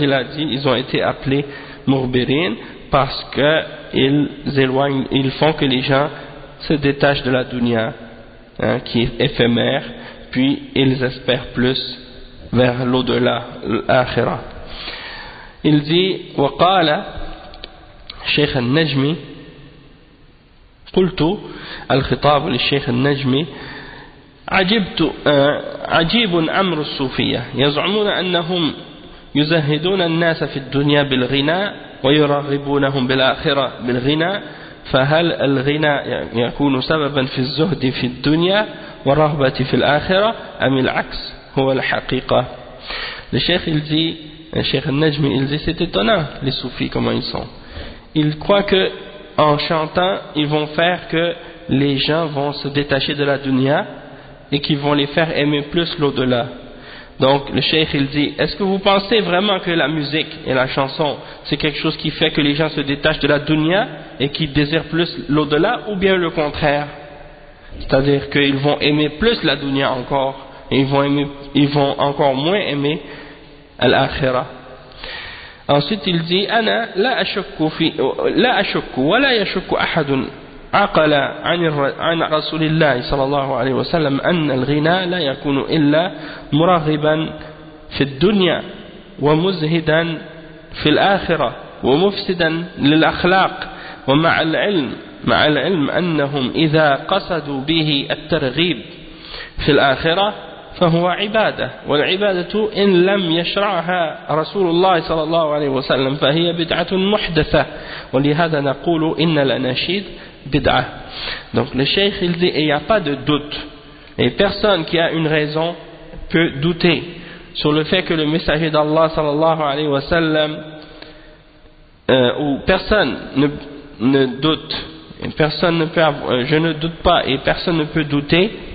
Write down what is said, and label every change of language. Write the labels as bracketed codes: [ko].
[fr] Il a dit ils ont été appelés Mughbirin parce que ils font que les gens se détachent de la dunya qui est éphémère, puis ils espèrent plus vers l'au-delà, l'akhira. Il dit: [ar] وقال الشيخ النجمي قلت الخطاب للشيخ النجمي عجيب أمر الصوفية يزعمون أنهم يزهدون الناس في الدنيا بالغناء ويرغبونهم بالآخرة بالغناء، فهل الغناء يكون سببا في الزهد في الدنيا والرغبة في الآخرة أم العكس هو الحقيقة؟ [fr] Le cheikh il dit, le cheikh al-Najmi il dit: c'est étonnant les soufis comment ils sont. Ils croient que en chantant ils vont faire que les gens vont se détacher de la dunya et qu'ils vont les faire aimer plus l'au-delà. Donc le cheikh il dit: est-ce que vous pensez vraiment que la musique et la chanson c'est quelque chose qui fait que les gens se détachent de la dunya et qui désirent plus l'au-delà, ou bien le contraire, c'est-à-dire qu'ils vont aimer plus la dunya encore et ils vont encore moins aimer al-akhirah. Ensuite il dit: [ar] أنا لا أشك ولا يشك أحد عقل عن رسول الله صلى الله عليه وسلم أن الغناء لا يكون إلا مرغبا في الدنيا ومزهدا في الآخرة ومفسدا للأخلاق، ومع العلم أنهم إذا قصدوا به الترغيب في الآخرة فهو عبادة، والعبادة إن لم يشرعها رسول الله صلى الله عليه وسلم فهي بدعة محدثة، ولهذا نقول إن الأناشيد bid'ah. [fr] Donc le cheikh il dit: il n'y a pas de doute, et personne qui a une raison peut douter sur le fait que le messager d'Allah sallallahu alayhi wa sallam ou personne ne doute, et personne ne peut je ne doute pas et personne ne peut douter